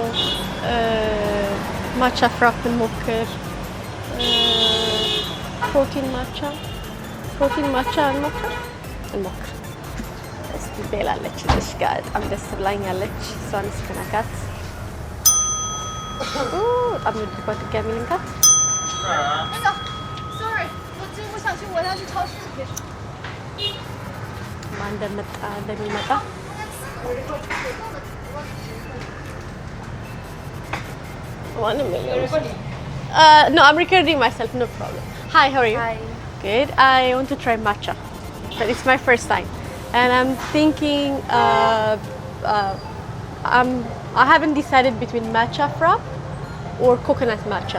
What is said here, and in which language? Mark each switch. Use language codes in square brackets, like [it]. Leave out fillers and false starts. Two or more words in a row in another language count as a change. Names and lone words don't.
[am] ማቻ ፍራፕን ሞክር ፕሮቲን ማቻ እንሞክር እስቲ ቤላለች እሺ ጋር በጣም ደስ ብላኛለች እሷን ስከናካት በጣም ነው ድጋሚ ልንካት sorry [zh] 我真不想去我要去超市 [am] ማን እንደሚመጣ [en] no, I'm recording myself, no problem. Hi, how are you? Hi. Good. I want to try matcha. But it's my first time. And I'm thinking, I haven't decided between matcha frappe or coconut matcha.